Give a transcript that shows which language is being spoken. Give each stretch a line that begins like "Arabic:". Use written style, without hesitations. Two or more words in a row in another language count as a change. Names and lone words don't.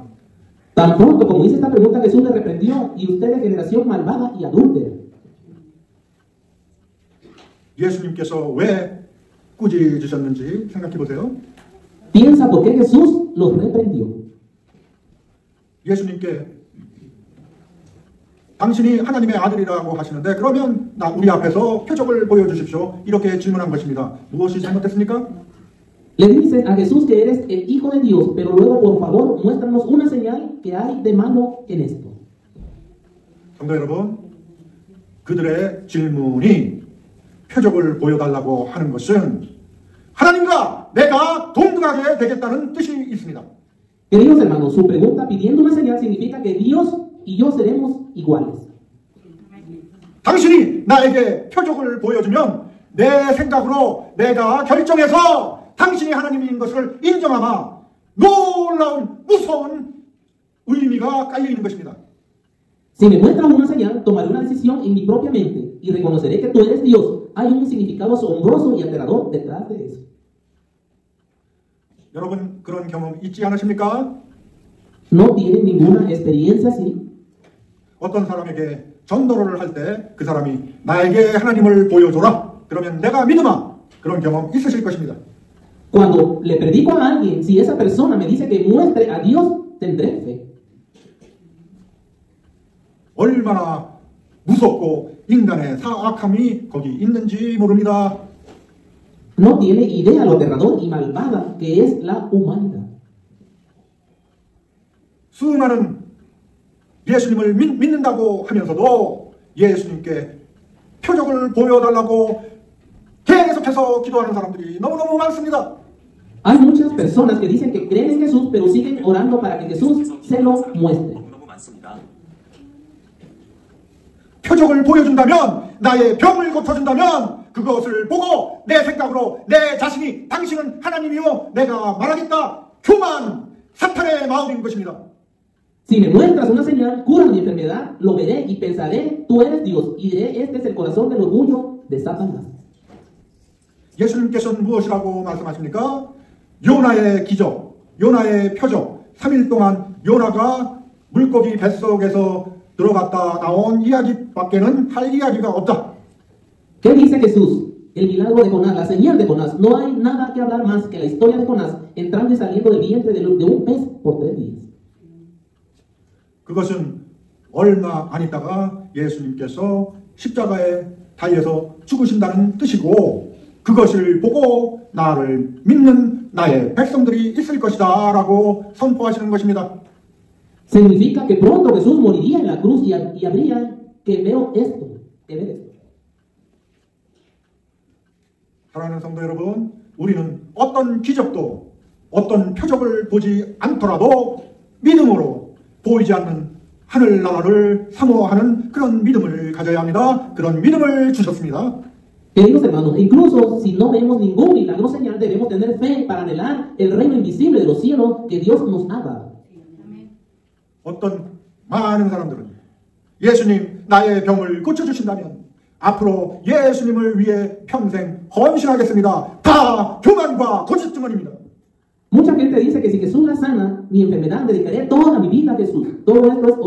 Spanish: Tan pronto como hice esta pregunta, Jesús le reprendió: y usted es generación malvada y adúltera.
Korean: 예수님께서 왜 꾸짖으셨는지 생각해 보세요.
Spanish: Piensa por qué Jesús los reprendió.
Korean: 예수님께 당신이 하나님의 아들이라고 하시는데 그러면 우리 앞에서 표적을 보여주십시오. 이렇게 질문한 것입니다. 무엇이 잘못됐습니까?
Spanish: Le dicen a Jesús que eres el Hijo de Dios, pero luego por favor muéstranos una señal que hay de malo en esto.
Korean: 성도 여러분, 그들의 질문이 표적을 보여달라고 하는 것은 하나님과 내가 동등하게 되겠다는 뜻이 있습니다.
Spanish: Queridos hermanos, su pregunta pidiendo una señal significa que Dios y yo seremos iguales.
Korean: 당신이 나에게 표적을 보여주면 내 생각으로 내가 결정해서 당신이 하나님인 것을 인정하마 놀라운 무서운 의미가 깔려 있는 것입니다.
Spanish: Si me muestras una señal, tomaré una decisión en mi propia mente y reconoceré que tú eres Dios. Hay un significado asombroso y aterrador detrás de eso.
Korean: 여러분 그런 경험 있지 않으십니까?
Spanish: ¿No tienen ninguna experiencia así?
Korean: 어떤 사람에게 전도를 할 때 그 사람이 나에게 하나님을 보여줘라. 그러면 내가 믿으마. 그런 경험 있으실 것입니다.
Spanish: Cuando le predico a alguien, si esa persona me dice que muestre a Dios, tendré fe.
Korean: 얼마나 무섭고 인간의 사악함이 거기 있는지 모릅니다.
Spanish: No tiene idea lo aterrador y malvada que es la humanidad.
Korean: 수많은 예수님을 믿는다고 하면서도 예수님께 표적을 보여달라고 계속해서 기도하는 사람들이 너무너무 많습니다.
Spanish: Hay muchas personas que dicen que creen en Jesús, pero siguen orando para que Jesús se lo muestre.
Korean: 표적을 보여준다면, 나의 병을 고쳐준다면 그것을 보고 내 생각으로 내 자신이 당신은 하나님이요 내가 말하겠다. 교만, 사탄의 마음인 것입니다.
Spanish: Si me muestras una señal, cura mi enfermedad, lo veré y pensaré, tú eres Dios. Y diré, este es el corazón del orgullo de Satanás.
Korean: 예수님께서는 무엇이라고 말씀하십니까? 요나의 기적, 요나의 표적, 3일 동안 요나가 물고기 뱃속에서 들어갔다 나온 이야기밖에는 할 이야기가 없다.
Spanish: ¿Qué dice Jesús? El milagro de Jonás, la señal de Jonás. No hay nada que hablar más que la historia de Jonás entrando y saliendo del vientre de un pez por 3 días.
Korean: 그것은 얼마 안 있다가 예수님께서 십자가에 달려서 죽으신다는 뜻이고 그것을 보고 나를 믿는 나의 백성들이 있을 것이다 라고 선포하시는 것입니다.
Spanish: Significa que pronto Jesús moriría en la cruz y habría que ver esto.
Korean: 사랑하는 성도 여러분, 우리는 어떤 기적도 어떤 표적을 보지 않더라도 믿음으로 보이지 않는 하늘나라를 사모하는 그런 믿음을 가져야 합니다. 그런 믿음을 주셨습니다.
Spanish: Queridos hermanos, incluso si no vemos ningún milagro señal, debemos tener fe para anhelar el reino invisible de los cielos que Dios nos ha dado.
Korean: 어떤 많은 사람들은 예수님 나의 병을 고쳐주신다면 앞으로 예수님을 위해 평생 헌신하겠습니다. 다 교만과 고집 증언입니다.
Spanish: Mucha gente dice que si Jesús la sana, mi enfermedad dedicaré toda mi vida a Jesús.